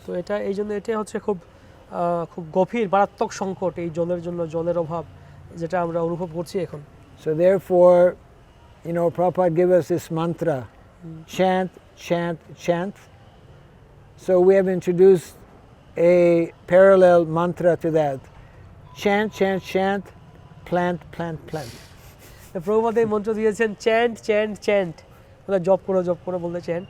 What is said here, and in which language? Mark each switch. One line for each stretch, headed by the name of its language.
Bangla: তো এটা এই জন্য এটা হচ্ছে খুব গভীর মারাত্মক সংকট, এই জলের জন্য, জলের অভাব যেটা আমরা অনুভব করছি এখন।
English: So therefore, you know, Prabhupada gave us this mantra, chant, chant, chant. So we have introduced a parallel mantra to that. Chant, chant, chant, plant, plant, plant.
Bangla: Prabhupada এই মন্ত্র দিয়েছেন,
English: chant chant chant,
Bangla: মানে জপ করো বলতে চ্যান্ট।